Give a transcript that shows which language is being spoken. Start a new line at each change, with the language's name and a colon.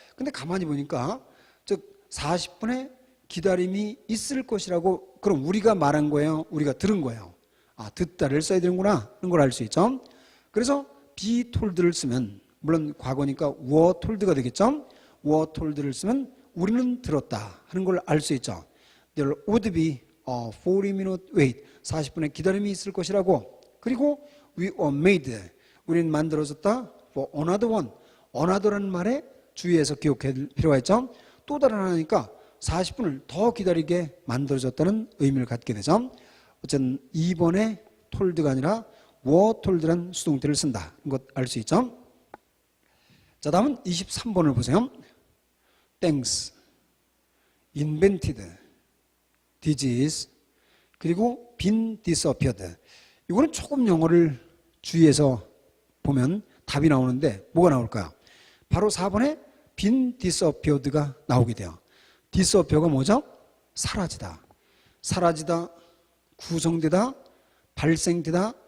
Korean: 근데 가만히 보니까 즉 40분의 기다림이 있을 것이라고, 그럼 우리가 말한 거예요? 우리가 들은 거예요? 아, 듣다를 써야 되는구나 하는 걸 알 수 있죠. 그래서 be told를 쓰면, 물론 과거니까
English: were told
Korean: 가 되겠죠.
English: were told
Korean: 를 쓰면 우리는 들었다 하는 걸 알 수 있죠.
English: There would be a 40-minute wait,
Korean: 40분의 기다림이 있을 것이라고.
English: 그리고 we were made,
Korean: 우리는 만들어졌다.
English: for another one,
Korean: another라는 말에 주의해서 기억할 필요가 있죠. 또 다른 하나니까 40분을 더 기다리게 만들어졌다는 의미를 갖게 되죠. 어쨌든 2번에 told가 아니라
English: were told
Korean: 란 수동태를 쓴다. 이것 알 수 있죠. 자, 다음은 23번을 보세요.
English: thanks, invented, disease,
Korean: 그리고
English: been disappeared.
Korean: 이거는 조금 영어를 주의해서 보면 답이 나오는데 뭐가 나올까요? 바로 4번에
English: been disappeared
Korean: 가 나오게 돼요. disappear가 뭐죠? 사라지다. 사라지다, 구성되다, 발생되다.